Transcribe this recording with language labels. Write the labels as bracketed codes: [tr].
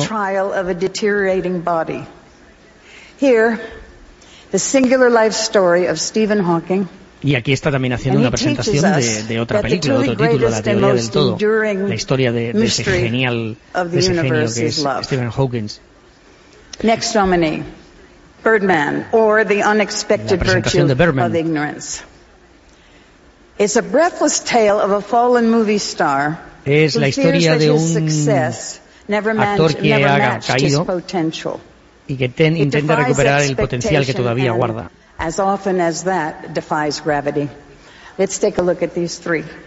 [en] Faces the trial of a deteriorating body. Here, the singular life story of Stephen Hawking. [es] Y aquí está también haciendo una presentación de otra película, de otro título, La teoría del todo, la historia de ese genio que es Stephen Hawking. [en] Next nominee, Birdman, or The Unexpected Virtue of Ignorance. It's a breathless tale of a fallen movie star. [es] Es la historia de un actor que ha caído y que intenta recuperar el potencial que todavía guarda. [en] As often as that defies gravity. Let's take a look at these three.